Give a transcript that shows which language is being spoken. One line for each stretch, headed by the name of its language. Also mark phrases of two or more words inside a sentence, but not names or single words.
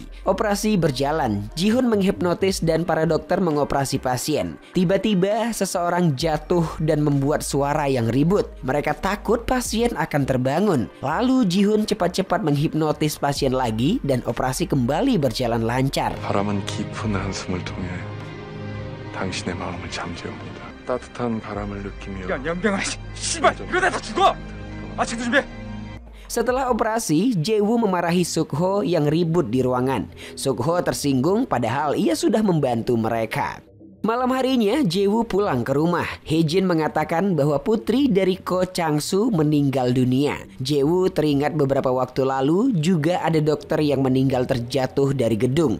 Indonesian: Operasi berjalan. Ji-hoon menghipnotis dan para dokter mengoperasi pasien. Tiba-tiba seseorang jatuh dan membuat suara yang ribut. Mereka takut pasien akan terbangun. Lalu Ji-hoon cepat-cepat menghipnotis pasien lagi dan operasi kembali berjalan lancar.
Korean: 바람은 깊은 한숨을 통해 당신의 마음을 잠재웁니다. 따뜻한 바람을 느끼며 야, 연병아, 씨발, 이러다 다 죽어! 아침도 준비해!
Indonesian: Setelah operasi, Jae-woo memarahi Suk-ho yang ribut di ruangan. Suk-ho tersinggung padahal ia sudah membantu mereka. Malam harinya, Jae-woo pulang ke rumah. Hae-jin mengatakan bahwa putri dari Ko Chang-soo meninggal dunia. Jae-woo teringat beberapa waktu lalu juga ada dokter yang meninggal terjatuh dari gedung.